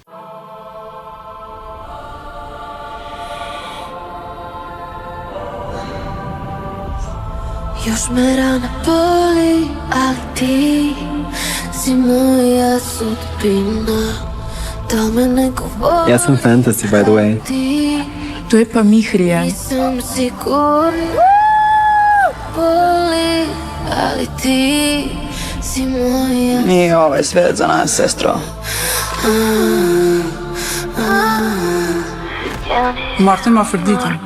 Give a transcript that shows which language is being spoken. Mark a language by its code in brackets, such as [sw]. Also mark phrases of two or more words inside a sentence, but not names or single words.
[sr] Još me rana boli, ali ti si moja sudbina. Da me neko voli. Ja sam Fantasy, [en] by the way. [sr] To je pa Mihrija. Nisam sigurna. Boli, ali ti si moja. Nije ovaj svet za nas, sestro. Martin ima Afrodita.